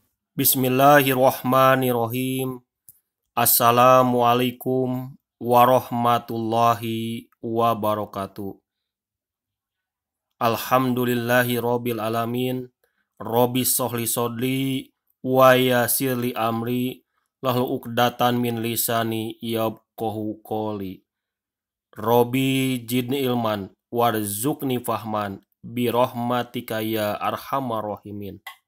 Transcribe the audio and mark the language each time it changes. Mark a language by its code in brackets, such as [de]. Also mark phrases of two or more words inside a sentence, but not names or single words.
[ar] بسم الله الرحمن الرحيم. السلام عليكم ورحمة الله وبركاته. الحمد لله رب العالمين. رب اشرح لي صدري ويسر لي أمري واحلل عقدة من لساني يفقهوا قولي. رب زدني علما وارزقني فهما برحمتك يا أرحم الراحمين.